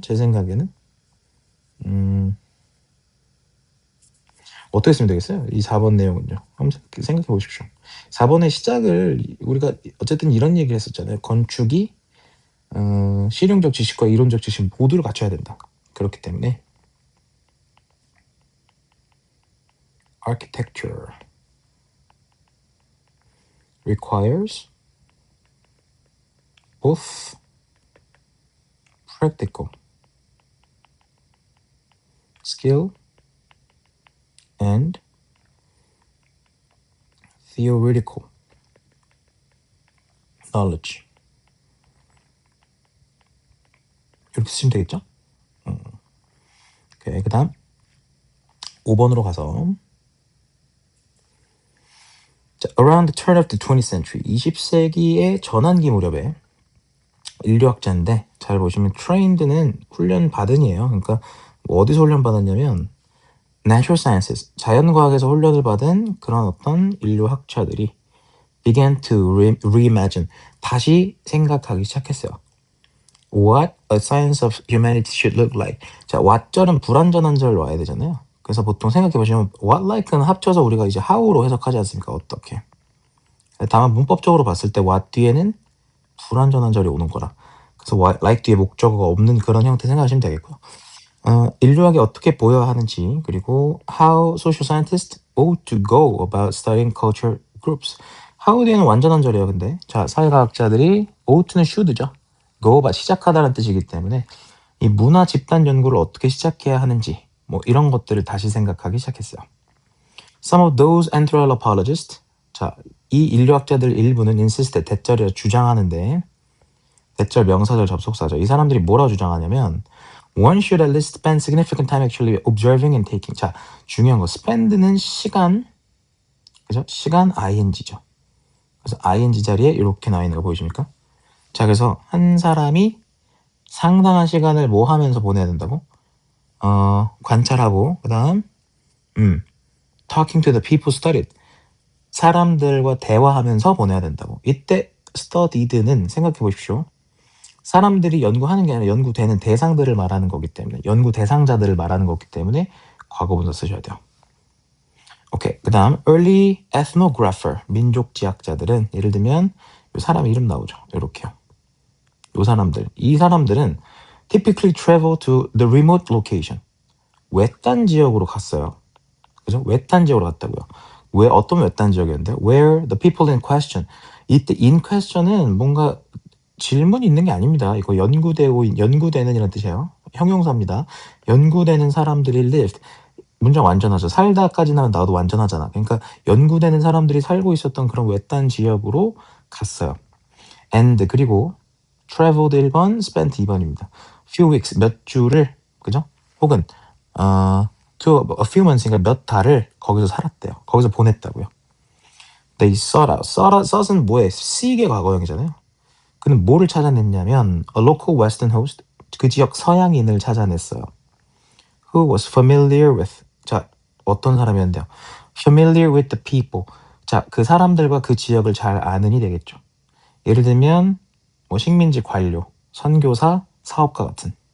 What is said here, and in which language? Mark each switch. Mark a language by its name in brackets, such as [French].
[Korean] 제 생각에는. 어떻게 쓰면 되겠어요? 이 4번 내용은요. 한번 생각해 보십시오. 4번의 시작을 우리가 어쨌든 이런 얘기를 했었잖아요. 건축이 실용적 지식과 이론적 지식 모두를 갖춰야 된다. 그렇기 때문에 [English] architecture requires both practical skill and theoretical knowledge. [Korean] 이렇게 쓰시면 되겠죠? 오케이, 그 다음 5번으로 가서 자, [English] around the turn of the 20th century [Korean] 20세기의 전환기 무렵에 인류학자인데 잘 보시면 trained는 훈련 받은이에요. 그러니까 뭐 어디서 훈련 받았냐면 [English] natural sciences [Korean] 자연과학에서 훈련을 받은 그런 어떤 인류학자들이 [English] began to reimagine [Korean] 다시 생각하기 시작했어요. [English] What a science of humanity should look like. [Korean] 자, what절은 불완전한 절 와야 되잖아요. 그래서 보통 생각해 보시면 what like는 합쳐서 우리가 이제 how로 해석하지 않습니까? 어떻게? 다만 문법적으로 봤을 때 what 뒤에는 불완전한 절이 오는 거라. 그래서 what, like 뒤에 목적어가 없는 그런 형태 생각하시면 되겠고요. 인류학이 어떻게 보여야 하는지 그리고 [English] how social scientists ought to go about studying culture groups. [Korean] how 뒤에는 완전한 절이에요. 근데 자 사회과학자들이 ought는 should죠. go about 시작하다는 뜻이기 때문에 이 문화 집단 연구를 어떻게 시작해야 하는지 뭐 이런 것들을 다시 생각하기 시작했어요. [English] Some of those anthropologists [Korean] 자 이 인류학자들 일부는 insist 대절이라 주장하는데 대절 명사절 접속사죠. 이 사람들이 뭐라고 주장하냐면 [English] one should at least spend significant time actually observing and taking. [Korean] 자, 중요한 거 spend는 시간, 그죠? 시간 ing죠. 그래서 ing 자리에 이렇게 나와 있는 거 보이십니까? 자, 그래서 한 사람이 상당한 시간을 뭐 하면서 보내야 된다고? 관찰하고 그다음 [English] talking to the people studied. [Korean] 사람들과 대화하면서 보내야 된다고. 이때 studied는 생각해 보십시오. 사람들이 연구하는 게 아니라 연구되는 대상들을 말하는 거기 때문에 연구 대상자들을 말하는 거기 때문에 과거분사 쓰셔야 돼요. 오케이. 그 다음 [English] early ethnographer [Korean] 민족지학자들은 예를 들면 요 사람 이름 나오죠. 이렇게요. 요 사람들. 이 사람들은 [English] typically travel to the remote location. [Korean] 외딴 지역으로 갔어요. 그죠? 외딴 지역으로 갔다고요. 왜 어떤 외딴 지역이었는데 [English] where the people in question. [Korean] 이때 in question은 뭔가 질문이 있는 게 아닙니다. 이거 연구되는 이라는 뜻이에요. 형용사입니다. 연구되는 사람들이 lived. 문장 완전하죠. 살다까지는 나도 완전하잖아. 그러니까 연구되는 사람들이 살고 있었던 그런 외딴 지역으로 갔어요. and 그리고 traveled 1번, spent 2번입니다. [English] few weeks [Korean] 몇 주를 그죠? 혹은 [English] to a few months [Korean] 니까 몇 달을 거기서 살았대요. 거기서 보냈다고요. [English] They sought out. [Korean] sought은 뭐에? seek의 과거형이잖아요. 그는 뭐를 찾아냈냐면 [English] a local western host [Korean] 그 지역 서양인을 찾아냈어요. [English] Who was familiar with [Korean] 자 어떤 사람이었는데요. [English] Familiar with the people [Korean] 자 그 사람들과 그 지역을 잘 아는이 되겠죠. 예를 들면 뭐 식민지 관료, 선교사, 사업가 같은.